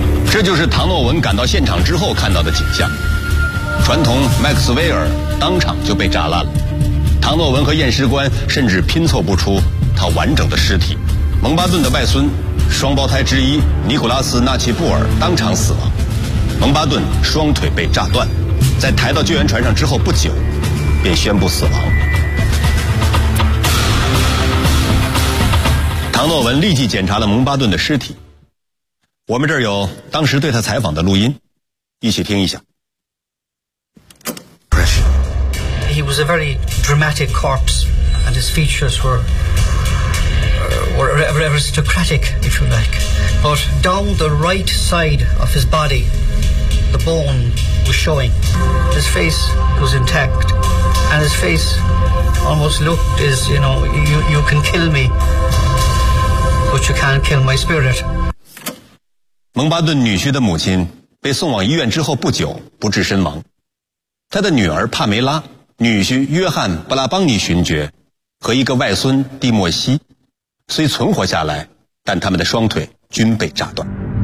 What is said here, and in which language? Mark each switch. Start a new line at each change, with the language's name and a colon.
Chinese: 这就是唐洛文赶到现场之后看到的景象，传统麦克斯威尔当场就被炸烂了，唐洛文和验尸官甚至拼凑不出他完整的尸体，蒙巴顿的外孙双胞胎之一尼古拉斯·纳奇布尔当场死亡，蒙巴顿双腿被炸断，在抬到救援船上之后不久便宣布死亡。唐洛文立即检查了蒙巴顿的尸体，我们这儿有当时对他采访的录音，一起听一下。
English: He was a very dramatic corpse, and his features were aristocratic, if you like. But down the right side of his body, the bone was showing. His face was intact, and his face almost looked as, you know, you can kill me, but you can't kill my spirit.
Chinese: 蒙巴顿女婿的母亲被送往医院之后不久不治身亡，他的女儿帕梅拉、女婿约翰·布拉邦尼勋爵和一个外孙蒂莫西虽存活下来，但他们的双腿均被炸断。